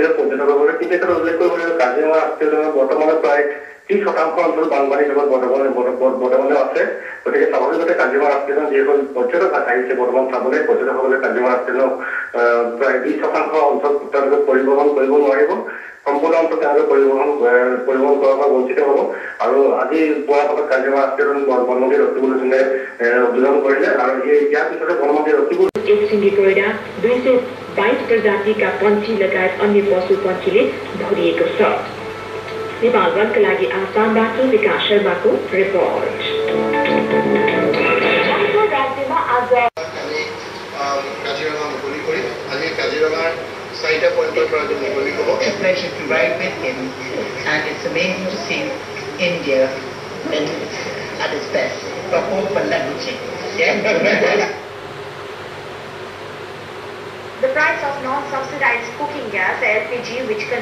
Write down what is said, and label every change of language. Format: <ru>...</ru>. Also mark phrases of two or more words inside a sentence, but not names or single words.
<as>পৰ্যটকৰ কিন্তু এটা উল্লেখ কৰিব লাগিব কাজিৰঙা ৰাষ্ট্ৰীয় বৰ্তমানে প্ৰায় 30% অঞ্চল বানপানীৰ লগত বৰ্তমানে আছে গতিকে স্বাভাৱিকতে কাজিৰঙা ৰাষ্ট্ৰীয় যিসকল পৰ্যটক আহিছে বৰ্তমান চাবলৈ পৰ্যটকসকলে কাজিৰঙা ৰাষ্ট্ৰীয় প্ৰায় 20% অঞ্চল তেওঁলোকে পৰিবহণ কৰিব নোৱাৰিব সম্পূৰ্ণ অঞ্চল তেওঁলোকে পৰিবহণ কৰাৰ পৰা বঞ্চিত হ'ব আৰু আজি পুৱা ভাগত কাজিৰঙা ৰাষ্ট্ৰীয় বনমন্ত্ৰী ৰকিবুল হুছেইনে উদ্বোধন কৰিলে আৰু ইয়াৰ পিছতে বনমন্ত্ৰী रकिबुल</as> <ne>एकसिंगी गैंडा 222 प्रजातिका पन्छी लगायत अन्य पशु पन्छीले भरिएको छ। नेपाल वनका लागि आसामबाट विकास शर्माको रिपोर्ट। राज्यमा आज</ne> <as>কাজিৰঙা মুকলি কৰি আজি কাজিৰঙাৰ 4টা পইণ্টৰ পৰা আজি মুকলি হ'ব</as> <en>It's a pleasure to ride with him, and it's amazing to see India when it's at its best. the price of non-subsidized cooking gas (LPG), which</en>